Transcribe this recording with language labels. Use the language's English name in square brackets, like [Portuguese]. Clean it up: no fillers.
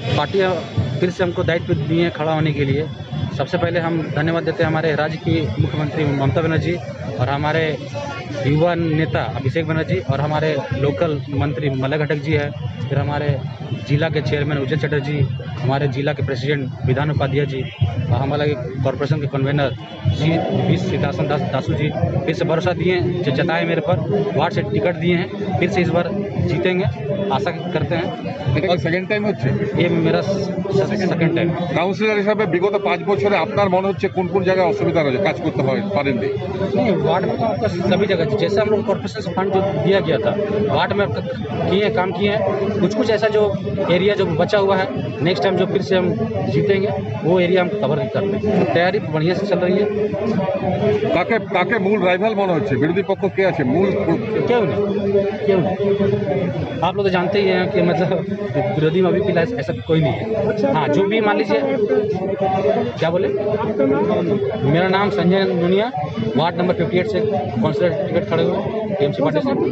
[Hindi] पार्टियाँ फिर से हमको दायित्व दी है खड़ा होने के लिए। सबसे पहले हम धन्यवाद देते हैं हमारे राज्य की मुख्यमंत्री ममता बनर्जी और हमारे युवा नेता अभिषेक बनर्जी और हमारे लोकल मंत्री मलय घटक जी है, फिर हमारे जिला के चेयरमैन उज्जवल चटर्जी, हमारे जिला के प्रेसिडेंट विधान उपाध्याय जी और हमारे कॉरपोरेशन के कन्वेनर जी सीतासन दासू जी फिर से भरोसा दिए हैं, जताए मेरे पर, वार्ड से टिकट दिए हैं, फिर से इस बार जीतेंगे आशा करते हैं। [Bangla] সেকেন্ড টাইম হচ্ছে [Hindi] ये मेरा सेकेंड टाइम। [Bangla] কাউন্সিলর হিসাবে বিগত 5 বছরে আপনার মনে হচ্ছে কোন কোন জায়গায় অসুবিধা রয়েছে, কাজ করতে হয় পারেননি? [Hindi] नहीं, वार्ड में तो आपका सभी जगह जैसे हम लोग कॉर्पोरेशन से फंड जो दिया गया था वार्ड में किए काम किए हैं। कुछ ऐसा जो एरिया जो बचा हुआ है नेक्स्ट टाइम जो फिर से हम जीतेंगे वो एरिया हम कवर करते हैं। तैयारी बढ़िया से चल रही है। [Bangla] কাকে কাকে মূল রাইভাল মনে হচ্ছে, বিরোধী পক্ষ কে আছে মূল? [Hindi] क्यों नहीं, आप लोग तो जानते ही हैं कि मतलब विरोधी में अभी फिलहाल ऐसा कोई नहीं है। हाँ, जो भी मान लीजिए, क्या बोले, मेरा नाम संजय दुनिया, वार्ड नंबर 58 से काउंसिलर टिकट खड़े हुए टीएमसी पार्टी से।